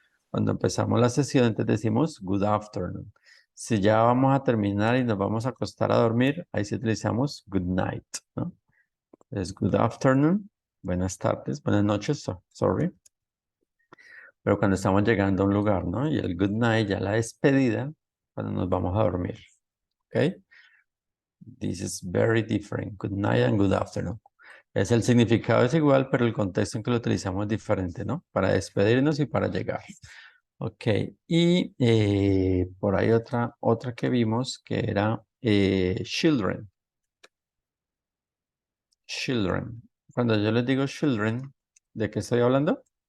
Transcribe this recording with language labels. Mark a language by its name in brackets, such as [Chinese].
[Spanish] Cuando empezamos la sesión, entonces decimos [English] good afternoon. [Spanish] Si ya vamos a terminar y nos vamos a acostar a dormir, ahí sí utilizamos [English] good night, [Spanish] ¿no? Es [English] good afternoon, [Spanish] buenas tardes, buenas noches, [English] sorry. [Spanish] Pero cuando estamos llegando a un lugar, ¿no? Y el [English] good night, [Spanish] ya la despedida, cuando nos vamos a dormir, ¿ok? [English] This is very different, good night and good afternoon. [Spanish] El significado es igual, pero el contexto en que lo utilizamos es diferente, ¿no? Para despedirnos y para llegar. Ok, y por ahí otra que vimos que era children. Children. Cuando yo les digo children, ¿de qué estoy hablando?